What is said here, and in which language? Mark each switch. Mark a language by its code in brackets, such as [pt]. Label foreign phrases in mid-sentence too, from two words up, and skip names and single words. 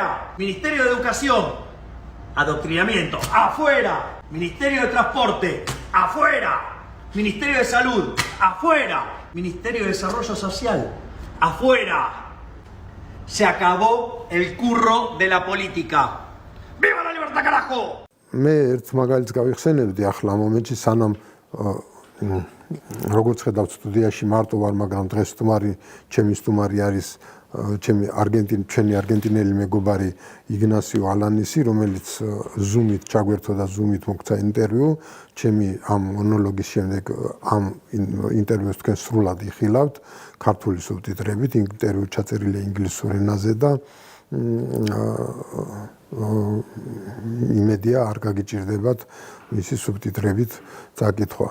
[es] Ministerio de Educación, Adoctrinamiento, afuera. Ministerio de Transporte, afuera. Ministerio de Salud, afuera. Ministerio de Desarrollo Social, afuera. Se acabó el curro de la política. ¡Viva la libertad, carajo! [ka] მე ერთ მაგალითს გავიხსენებდი ახლა ამ მომენტში, სანამ როგორც ხედავთ სტუდიაში მარტო ვარ, მაგრამ დღეს სტუმარი, ჩემი სტუმარი არის ჩვენი არგენტინელი მეგობარი იგნასიო ალანიზი, რომელიც ზუმით ჩაგვერთო და ზუმით მოგცა ინტერვიუ, ჩემი ამ მონოლოგის შემდეგ ამ ინტერვიუს თქვენ სრულად იხილავთ ქართული სუბტიტრებით, ინტერვიუ ჩაწერილია ინგლისურ ენაზე და იმედია არ გაგიჭირდებათ მისი სუბტიტრებით წაკითხვა.